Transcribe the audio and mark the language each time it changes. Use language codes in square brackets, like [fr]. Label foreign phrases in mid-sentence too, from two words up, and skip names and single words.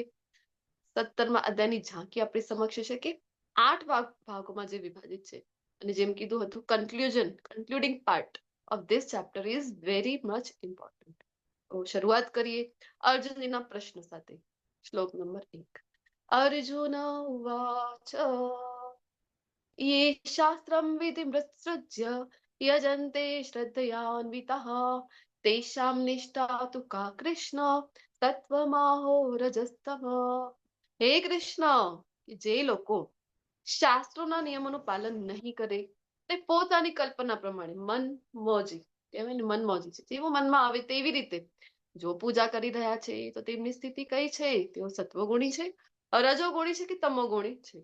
[gu] 17મા અધ્યાયની ઝાંખી આપણી સમક્ષ છે કે 8 ભાગોમાં જે વિભાજિત છે. અને જેમ કીધું હતું, [en] concluding part of this chapter is very much important. [gu] તો શરૂઆત કરીએ અર્જુનજીના પ્રશ્ન સાથે. શ્લોક નંબર 1. [sa] अर्जुन उवाच ये शास्त्रं विधिमुत्सृज्य यजन्ते श्रद्धयान्वितः तेषां निष्ठा तु का कृष्ण तत्त्वमाहो रजस्तम. [gu] હે કૃષ્ણ, જે લોકો શાસ્ત્રોના નિયમોનું પાલન નહીં કરે તે પોતાની કલ્પના પ્રમાણે મનમોજી, કહેવાય ને મનમોજી છે, જેવું મનમાં આવે તેવી રીતે જો પૂજા કરી રહ્યા છે તો તેમની સ્થિતિ કઈ છે? તેઓ સત્વગુણી છે, રજોગુણી છે કે તમોગુણી છે?